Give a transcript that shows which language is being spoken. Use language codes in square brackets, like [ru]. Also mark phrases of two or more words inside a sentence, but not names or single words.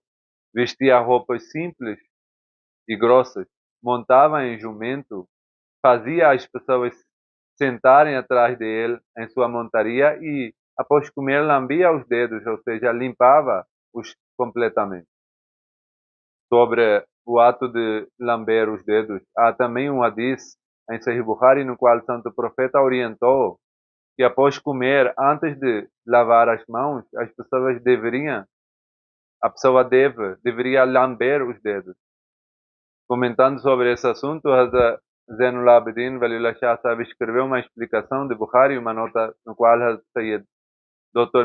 [pt] Vestia roupas simples e grossas, montava em jumento, fazia as pessoas sentarem atrás dele em sua montaria e, após comer, lambia os dedos, ou seja, limpava-os completamente. Sobre o ato de lamber os dedos, há também um hadith em Sahih Bukhari no qual o Santo Profeta orientou que após comer, antes de lavar as mãos, as pessoas deveriam a pessoa deveria lamber os dedos. Comentando sobre esse assunto, Hazrat Zainul Abidin Waliullah Shah Sahib escreveu uma explicação de Bukhari, uma nota no qual Hazrat Sayyid Dr.